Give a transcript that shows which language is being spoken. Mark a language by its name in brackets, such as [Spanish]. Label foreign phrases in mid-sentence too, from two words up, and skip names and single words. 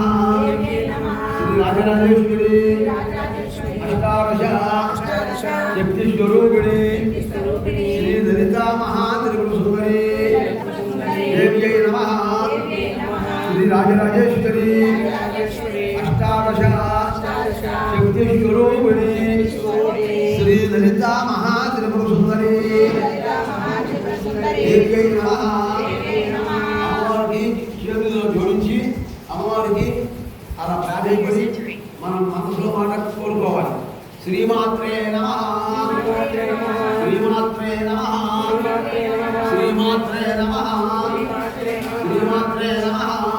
[Sanskrit] श्री राजराजेश्वरी अष्टादश शक्तिस्वरूपिणी श्री ललिता महात्रिपुरसुंदरी देव्यै नमः। श्री राजराजेश्वरी अष्टादश शक्तिस्वरूपिणी श्री ललिता महात्रिपुरसुंदरी देव्यै नमः। [Telugu] అమ్మవారికి చేతుల్లో జోడించి అమ్మవారికి అలా ప్రాధాన్యపడి మనం మనసులో మాట కోరుకోవాలి. [Sanskrit] శ్రీమాత్రే నమః, శ్రీమాత్రే నమః, శ్రీమాత్రే నమః, శ్రీమాత్రే నమః.